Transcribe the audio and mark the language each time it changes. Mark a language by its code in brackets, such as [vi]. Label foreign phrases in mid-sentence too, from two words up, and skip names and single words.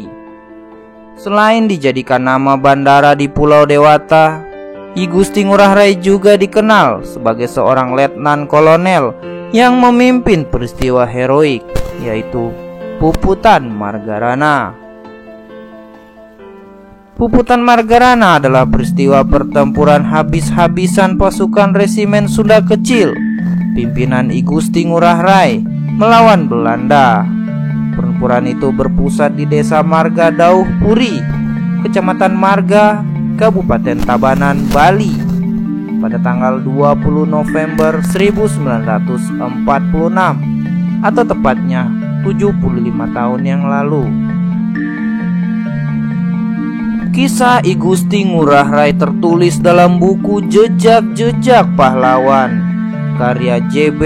[id] Selain dijadikan nama bandara di Pulau Dewata, I Gusti Ngurah Rai juga dikenal sebagai seorang letnan kolonel yang memimpin peristiwa heroik, yaitu Puputan Margarana. Puputan Margarana adalah peristiwa pertempuran habis-habisan pasukan resimen Sunda Kecil pimpinan I Gusti Ngurah Rai melawan Belanda. Pertempuran itu berpusat di Desa Marga Dauh Puri, Kecamatan Marga, Kabupaten Tabanan, Bali pada tanggal 20 November 1946 atau tepatnya 75 tahun yang lalu. Kisah I Gusti Ngurah Rai tertulis dalam buku Jejak-Jejak Pahlawan karya J.B.